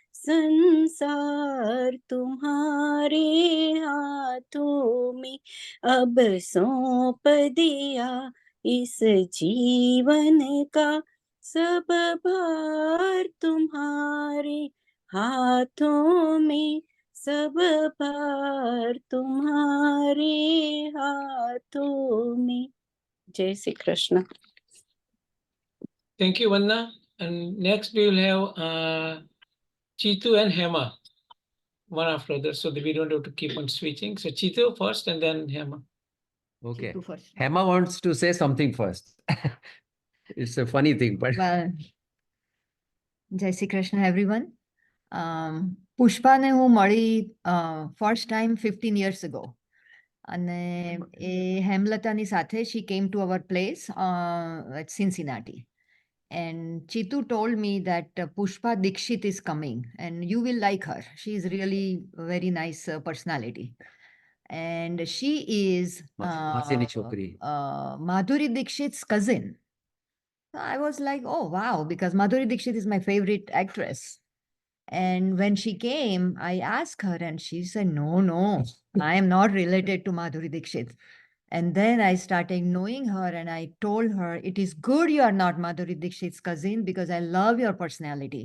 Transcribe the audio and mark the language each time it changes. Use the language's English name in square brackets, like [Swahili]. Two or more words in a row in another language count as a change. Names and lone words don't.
[Hindi] संसार तुम्हारे हाथों में, अब सौंप दिया इस जीवन का सब भार तुम्हारे हाथों में, सब भार तुम्हारे हाथों में। जय श्री कृष्ण। [English] Thank you, Vanna. And next we will have Chitu and Hema, one after other, so that we don't have to keep on switching. So Chitu first and then Hema. Okay. Chitu first. Hema wants to say something first. It's a funny thing, but Well, [Gujarati] જય શ્રી કૃષ્ણ એવરીવન. પુષ્પાને હું મળી [English] first time 15 years ago. [Gujarati] અને એ હેમલતાની સાથે [English] she came to our place at Cincinnati. And Chitu told me that Pushpa Dikshit is coming and you will like her. She is really a very nice personality. And she is [Gujarati] માસીની છોકરી. [English] Madhuri Dixit's cousin. I was like, oh, wow, because Madhuri Dixit is my favorite actress. And when she came, I asked her and she said, no, I am not related to Madhuri Dixit. And then I started knowing her and I told her, it is good you are not Madhuri Dixit's cousin because I love your personality.